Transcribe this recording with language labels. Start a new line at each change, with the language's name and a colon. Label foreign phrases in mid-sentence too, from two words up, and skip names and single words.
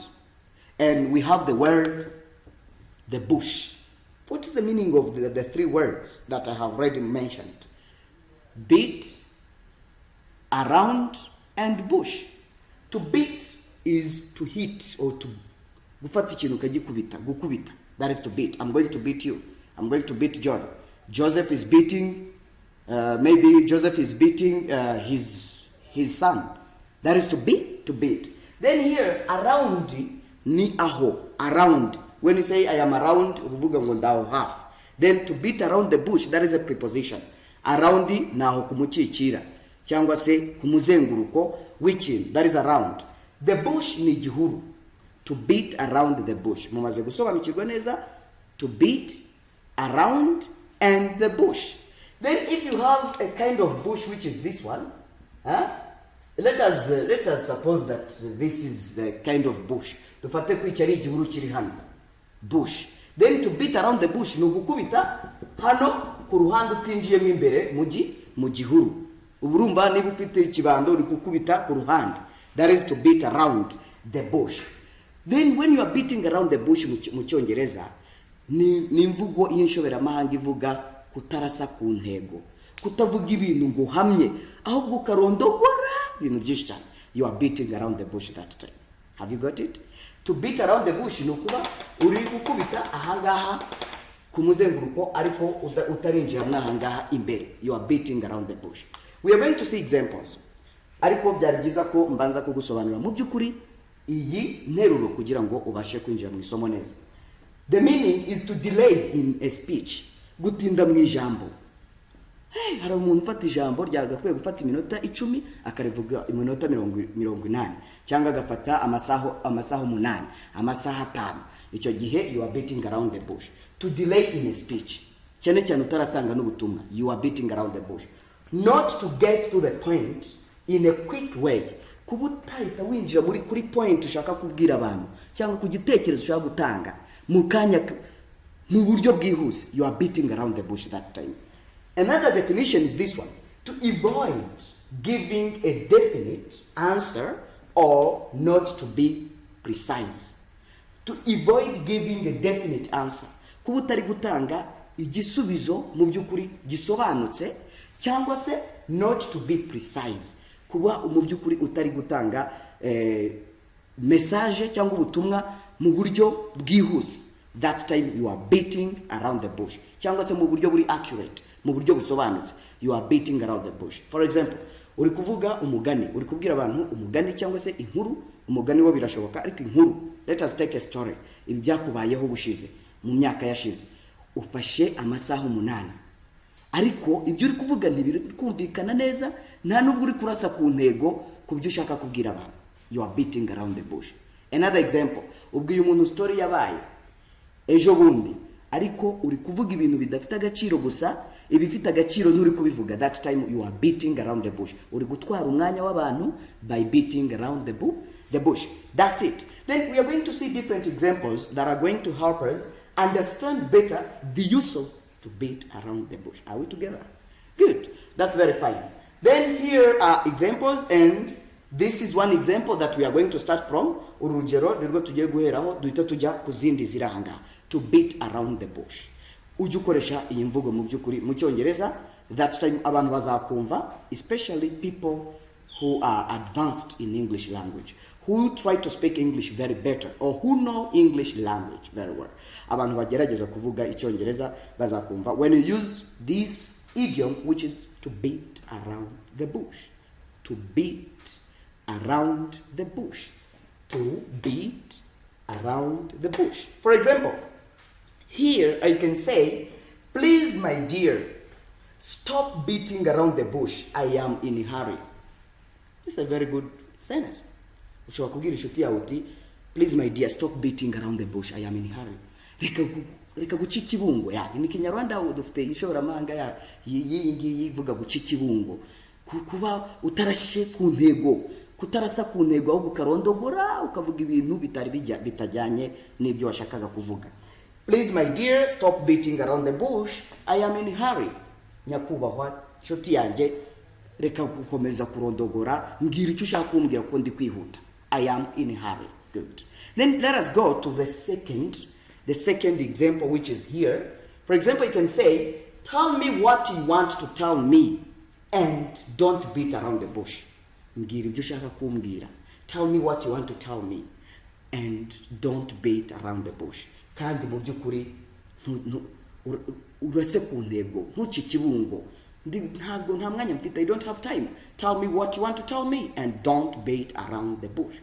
English: And we have the word the bush. What is the meaning of the three words that I have already mentioned? Beat, around, and bush. To beat is to hit or to
Kinyarwanda: gufata ikintu ukagikubita, gukubita.
English: That is to beat. I'm going to beat you. I'm going to beat John. Joseph is beating, maybe Joseph is beating his son. That is to beat, to beat. Then here, around
Kinyarwanda: ni aho,
English: around. When you say I am around,
Kinyarwanda: uvuga ngo ndaho half.
English: Then to beat around the bush, that is a preposition.
Kinyarwanda: Around naho kumucikira. Cyangwa se kumuzenguruko w'ikintu,
English: that is around. The bush
Kinyarwanda: ni igihuru.
English: To beat around the bush.
Kinyarwanda: Mumaze gusobanukirwa neza.
English: To beat around and the bush. Then if you have a kind of bush which is this one, let us suppose that this is a kind of bush.
Kinyarwanda: Dufate ko icyari igihuru kiri hano. Bush.
English: Then to beat around the bush
Kinyarwanda: ni ugukubita hano ku ruhande utinjiyemo imbere mu gihuru. Uburumba niba ufite ikibando uri kukubita ku ruhande.
English: That is to beat around the bush. Then when you are beating around the bush
Kinyarwanda: mu Cyongereza ni imvugo y'inshoberamahanga ivuga kutarasa ku ntego. Kutavuga ibintu ngo hamye ahubwo ukarondogora ibintu byinshi cyane.
English: You are beating around the bush that time. Have you got it? To beat around the bush
Kinyarwanda: ni ukuba uri gukubita ahangaha ku muzenguruko ariko utarinjira mwahangaha imbere.
English: You are beating around the bush. We are going to see examples.
Kinyarwanda: Ariko byari byiza ko mbanza kugusobanura mu byukuri iyi nteruro kugira ngo ubashe kwinjira mu isomo neza.
English: The meaning is to delay in a speech.
Kinyarwanda: Gutinda mu ijambo. Hari umuntu ufata ijambo ryagakwiye gufata iminota 10 akarivuga iminota 80 cyangwa agafata amasaho 8 amasaha 5. Icyo gihe
English: you are beating around the bush. To delay in a speech.
Kinyarwanda: Cyane cyane utaratanga n'ubutumwa.
English: You are beating around the bush. Not to get to the point in a quick way.
Kinyarwanda: Kubutahita winjira kuri point ushaka kubwira abantu cyangwa ku gitekerezo ushaka gutanga mu kanya mu buryo bwihuse.
English: You are beating around the bush that time. Another definition is this one. To avoid giving a definite answer or not to be precise. To avoid giving a definite answer.
Kinyarwanda: Kuba utari gutanga igisubizo mu byukuri gisobanutse cyangwa se
English: not to be precise.
Kinyarwanda: Kuba mu byukuri utari gutanga message cyangwa ubutumwa mu buryo bwihuse.
English: That time you are beating around the bush.
Kinyarwanda: Cyangwa se mu buryo buri accurate, mu buryo busobanutse.
English: You are beating around the bush. For example,
Kinyarwanda: uri kuvuga umugani, uri kubwira abantu umugani cyangwa se inkuru. Umugani wo birashoboka ariko inkuru.
English: Let us take a story.
Kinyarwanda: Ibi byakubayeho bushize mu myaka yashize. Ufashe amasaha 8. Ariko ibyo uri kuvuga ntibiri kumvikana neza, nta nubwo uri kurasa ku ntego ku byo ushaka kubwira abantu.
English: You are beating around the bush. Another example,
Kinyarwanda: ubwiye umuntu story yabaye ejo bundi ariko uri kuvuga ibintu bidafite agaciro gusa, ibifite agaciro nturi kubivuga.
English: That time you are beating around the bush.
Kinyarwanda: Uri gutwara umwanya w'abantu
English: by beating around the bush. That's it. Then we are going to see different examples that are going to help us understand better the use of to beat around the bush. Are we together? Good. That's very fine. Then here are examples and This is one example that we are going to start from.
Kinyarwanda: Urugero nirwo tugiye guheraho duhita tujya kuzindi ziranga.
English: To beat around the bush.
Kinyarwanda: Ujye ukoresha iyi mvugo mu byukuri mu Cyongereza.
English: That time
Kinyarwanda: abantu bazakumva,
English: especially people who are advanced in English language, who try to speak English very better, or who know English language very well.
Kinyarwanda: Abantu bagerageza kuvuga Icyongereza bazakumva
English: when you use this idiom, which is to beat around the bush. To beat around the bush. To beat around the bush. For example, here I can say, please my dear, stop beating around the bush. I am in a hurry. This is a very good sentence.
Kinyarwanda: Ushobora kubwira inshuti yawe uti,
English: please my dear, stop beating around the bush. I am in a hurry.
Kinyarwanda: Reka guca ikibungo. Ni Kinyarwanda dufite inshoboramahanga yingi ivuga guca ikibungo. Kuba utarashe ku ntego, kutarasa ku ntego ahubwo ukarondogora ukavuga ibintu bitajyanye n'ibyo washakaga kuvuga.
English: Please my dear, stop beating around the bush. I am in a hurry.
Kinyarwanda: Nyakubahwa inshuti yanjye, reka gukomeza kurondogora, mbwira icyo ushaka kumbwira ko ndi kwihuta.
English: I am in a hurry. Good. Then let us go to the second example, which is here. For example, you can say, tell me what you want to tell me and don't beat around the bush.
Kinyarwanda: Mbwira ibyo ushaka kumbwira.
English: Tell me what you want to tell me and don't beat around the bush.
Kinyarwanda: Kandi mu byukuri urase ku ntego, ntuci ikibungo. Nta mwanya mfite,
English: I don't have time. Tell me what you want to tell me and don't beat around the bush.